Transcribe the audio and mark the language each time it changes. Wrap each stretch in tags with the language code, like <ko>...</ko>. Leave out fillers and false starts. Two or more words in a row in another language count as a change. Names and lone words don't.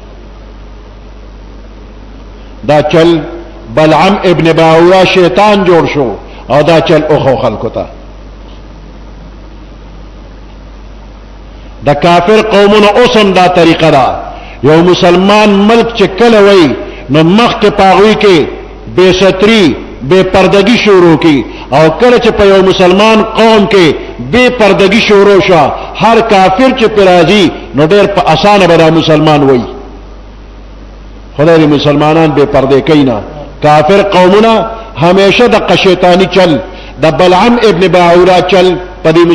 <ps>دا چل بلعم ابن باورا شیطان جوړ شو او دا چل اوخو خلکو ته د کافر قومونو اوسم دا طریقه ده یو مسلمان ملک چې کله وی نو مخکې په هغوی کې بے ستري بے پردگی شروع کی او کله چې په یو مسلمان قوم کې بے پردگی شروع شوه هر کافر چې پرې راځي نو ډېر په اسانه به دا مسلمان وی خدای دې مسلمانان بے پردې کوي نه کافر قومونه همیشه د شیطانی چل د بلعم ابن باورا چل په دې</ps>